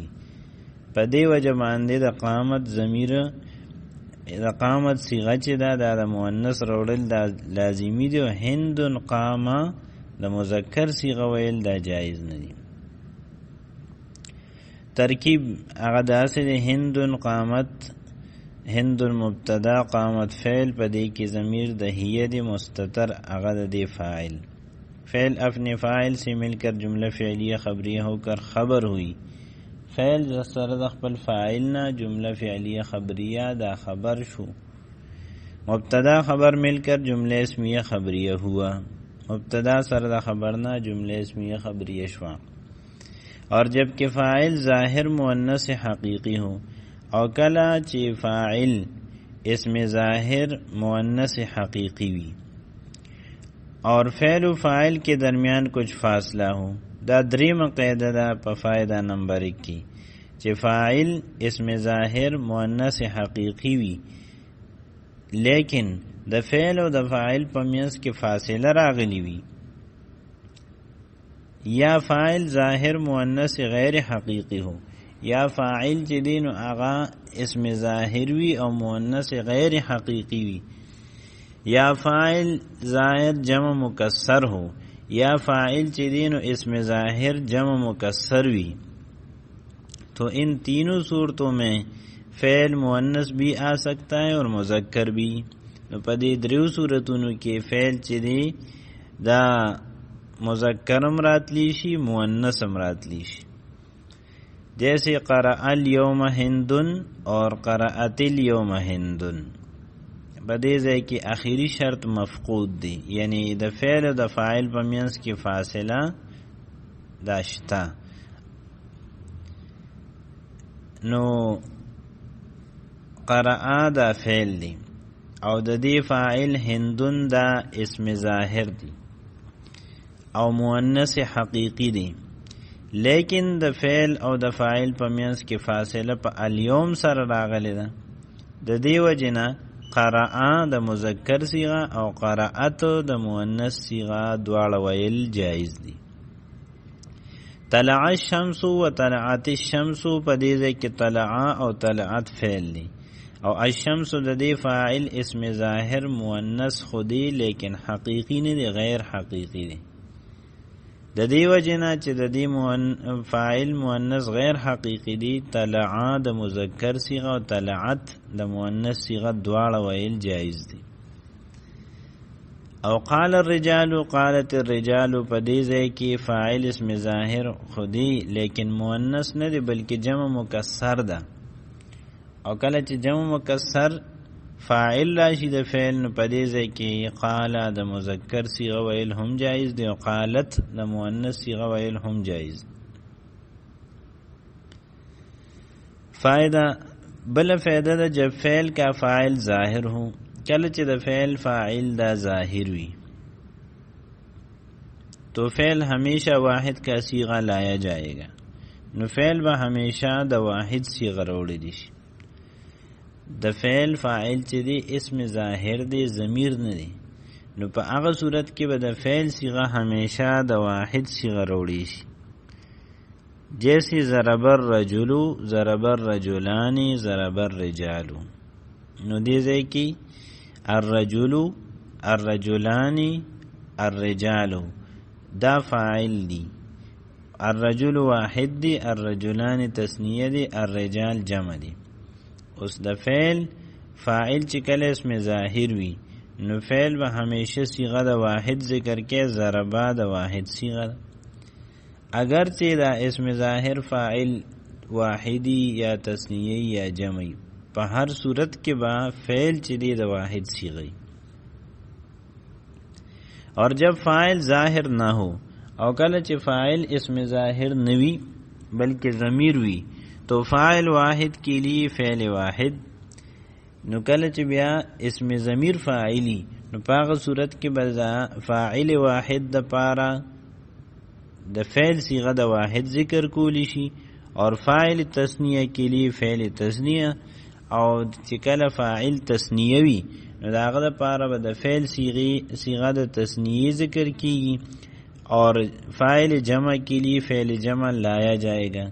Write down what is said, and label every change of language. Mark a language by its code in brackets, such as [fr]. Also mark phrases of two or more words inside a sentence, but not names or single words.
[ps] په دې وجه باندې د قامت ضمیر د قامت صیغه چې دا د مؤنث راوړل دا لازمی دی، او هندون قامه د مذکر صیغه ویل دا جایز نه دی. ترکیب هغه داسې دی، هندون قامت، هندون مبتدا، قامت فعل، په دې کې ضمیر د هیه دی مستتر، هغه د دې فاعل. [ur] فعل اپنے فاعل سے مل کر جملہ فعلیہ خبریہ ہو کر خبر ہوئی. [ps] فعل سره د خپل فاعل نه جمله فعلیه خبریه دا خبر شو. [ur] مبتدا خبر مل کر جمله اسمیه خبریه ہوا. [ps] مبتدا سره د خبر نه جمله اسمیه خبریه شوا. [ur] اور جب کہ فاعل ظاہر مؤنث حقیقی ہو، [ps] او کلا چې فاعل اسم ظاہر مؤنث حقیقی وی [ur] اور فعل و فاعل کے درمیان کچھ فاصلہ ہو. [ps] دا دریم قاعده دا په فائدہ نمبر 1 کی چې فاعل اسم ظاهر مؤنث حقیقی وي لیکن د فعل او د فاعل په منځ کې فاصله راغلی وي، [ur] یا فاعل ظاهر مؤنث غیر حقیقی ہو، [ps] یا فاعل چې دی نو هغه اسم ظاهر وي او مؤنث غیر حقیقی وي، [ur] یا فاعل ظاهر جمع مکسر ہو، [ps] یا فاعل چې دی نو اسم ظاهر جمع مکسر وي، [ur] تو ان تینوں صورتوں میں فعل مؤنث بھی آ سکتا ہے اور مذکر بھی. [ps] نو په دې دریو صورتونو کې فعل چې دی دا مذکرم راتلی شي مؤنثم راتلی شي، [ur] جیسے [ar] قرأ الیوم ہندن [ur] اور [ar] قرأت الیوم ہندن. [ps] په دې ځای کې آخري شرط مفقود دی، یعنی د فعل او د فاعل په منځ کې فاصله دا شته. نو قرأ دا فعل دی او د دې فاعل هندن دا اسم ظاهر دی او مؤنث حقیقی دی، لیکن د فعل او د فاعل په منځ کې فاصله په الیوم سره راغلی ده. د دې وجنه قرأ د مذکر صیغه او قرأت د مؤنث صیغه دواړه ویل جایز دي. [ar] طلع الشمس و طلعت الشمس [ps] په دې ځای کې طلع او طلعت فعل دی او الشمس د دې فاعل اسم ظاهر مؤنث خودی لیکن حقیقی نه دی، غیر حقیقی دی. د دې وجنه چې د دې فاعل مؤنث غیر حقیقی دی، طلع د مذکر صیغه او طلعت د مؤنث صیغه دواړه ویل جایز دي. او [ar] قال الرجال قالت الرجال [ps] په دې ځای کې فاعل اسم ظاهر خودی لیکن مؤنث نه دی بلکې جمع مکسر ده، او کله چې جمع مکسر فاعل راشي د فعل نو په دې ځای کې قال د مذکر صیغه ویل هم جایز دی او قالت د مؤنث صیغه ویل هم جایز. [ur] فائدہ [ps] بل فائدہ دا [ur] جب فعل کا فاعل ظاہر ہو، [ps] کله چې د فعل فاعل دا ظاهر وي [ur] تو فعل ہمیشہ واحد کا صیغہ لایا جائے گا. [ps] نو فعل به ہمیشہ د واحد صیغه راوړی دی. د فعل فاعل چې دی اسم ظاهر دی، ضمیر نه دی، نو په هغه صورت کې به د فعل صیغه همیشه د واحد صیغه راوړی شي. [ur] جیسے [ar] ضرب الرجل، ضرب الرجلان، ضرب الرجال. [ps] نو دې ځای کې الرجل، الرجلان، الرجال دا فاعل دی، الرجل واحد دی، الرجلان تثنیه دی، الرجال جمع دی. اس د فعل فاعل چې کله اسم ظاهر وي نو فعل به همیشه صیغه د واحد ذکر کې، ضربا د واحد صیغه. اگر چې دا اسم ظاهر فاعل واحدی یا تثنیه یا جمعی، په هر صورت کې با فعل چې دی د واحد صیغه. [ur] اور جب فاعل ظاہر نہ ہو [ps] او کله چې فاعل اسم ظاہر نوی بلکہ ضمیر وی [ur] تو فاعل واحد کے لیے فعل واحد. [ps] نو کله چې بیا اسم ضمیر فاعلی نو پاغه صورت کې بزا فاعل واحد د پارا د فعل صیغه د واحد ذکر کولی شي، [ur] اور فاعل تثنیه کے لیے فعل تثنیه، [ps] او چې کله فاعل تثنیه وی نو داغه د پارا به د فعل صیغه د تثنیه ذکر کیږي، [ur] اور فاعل جمع کے لیے فعل جمع لایا جائے گا.